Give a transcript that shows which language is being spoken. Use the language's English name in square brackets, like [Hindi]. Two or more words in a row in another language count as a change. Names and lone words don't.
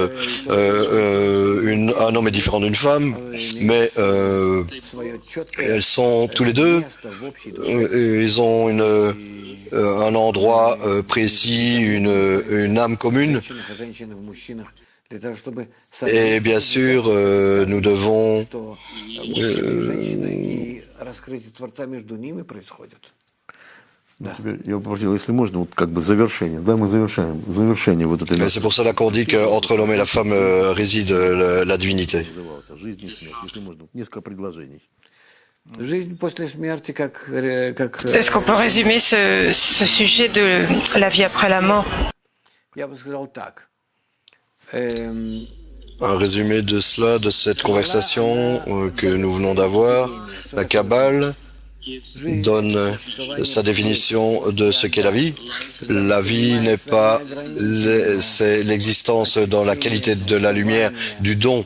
[French] Un homme est différent d'une femme, mais elles sont tous les deux, ils ont un endroit précis, une âme commune. Et bien sûr, nous devons [Russian] Теперь я попросил, если можно, вот как бы завершение. Да, мы завершаем. Завершение вот этой [French] C'est pour cela qu'on dit qu'entre l'homme et la femme réside la divinité. [Russian] назывался «Жизнь и смерть». Если можно, несколько предложений. Жизнь после смерти как... [French] Est-ce qu'on peut résumer ce sujet de la vie après la mort? [Russian] Я бы сказал так. [French] Un résumé de cela, de cette conversation que nous venons d'avoir, la Kabbale donne sa définition de ce qu'est la vie. La vie n'est pas, c'est l'existence dans la qualité de la lumière, du don.